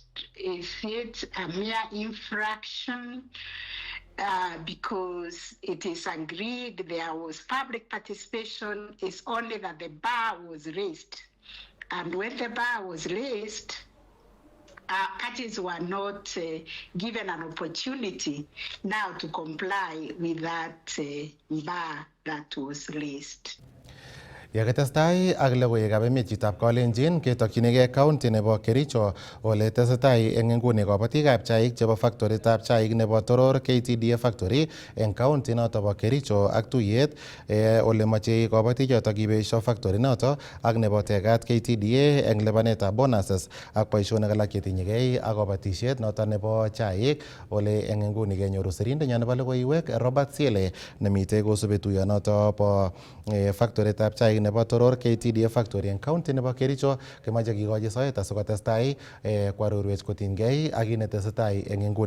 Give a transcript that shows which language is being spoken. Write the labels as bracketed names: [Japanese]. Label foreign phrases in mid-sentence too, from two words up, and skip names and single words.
[English] Is it a mere infraction because it is agreed there was public participation? It's only that the bar was raised. And when the bar was raised, parties were not given an opportunity now to comply with that bar that was raised. [Kalenjin] Yakitestai ak logoiwekab emet chitab Kalenjin ketokchinigei county nebo Kericho ole tesetai eng nguni kabatikab chaik chebo factoritab chaik nebo Toror KTDA factory eng county noto bo Kericho ak tuyet ole mochei kabatichoto kibeesyo factory noto ak nebo tegat KTDA eng lipanetab bonuses ak boisionik alak chetinyegei ak kabatisiet noto nebo chaik ole eng nguni kenyoru sirindenyo nebo logoiwek Robert Siele nemitei kosubi tuyonoto bo factoritab chaik nebo Toror KTDA factory en county nebo Kericho kemoche kikochi soet asikotestai kwarurwech kotinygei ak kit netesetai eng nguni.